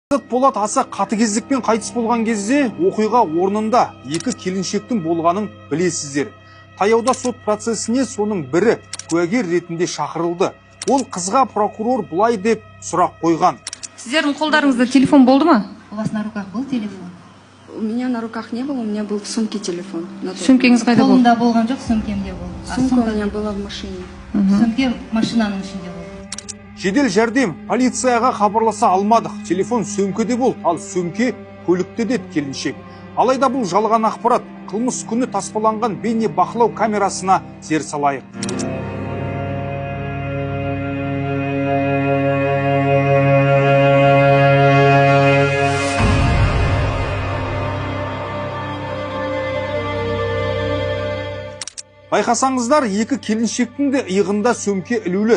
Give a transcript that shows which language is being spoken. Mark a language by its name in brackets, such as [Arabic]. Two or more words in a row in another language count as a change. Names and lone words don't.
[Kazakh] Болат аса қатыгездікпен қайтыс болған кезде оқиға орнында екі келіншектің болғанын білесіздер. Таяуда сот процесіне соның бірі куәгер ретінде шақырылды. Ол қызға прокурор бұлай деп сұрақ қойған. Сіздердің қолдарыңызда телефон болды ма? [Russian] У вас на руках был телефон? У меня на руках не было, у меня был в сумке телефон. [Kazakh] Сөмкеңіз қайда болды? Қолымда болған жоқ, сөмкемде болды. [Russian] Сумка у меня была в машине. [Kazakh] Сөмке машинаның ішінде болды. Жедел жәрдем полицияға хабарласа алмадық. Телефон сөмкеде болды, ал сөмке көлікте деді келіншек. Алайда бұл жалған ақпарат. Қылмыс күні таспаланған бейне бақылау камерасына зер салайық. Байқасаңыздар, екі келіншектің де иығында сөмке ілулі.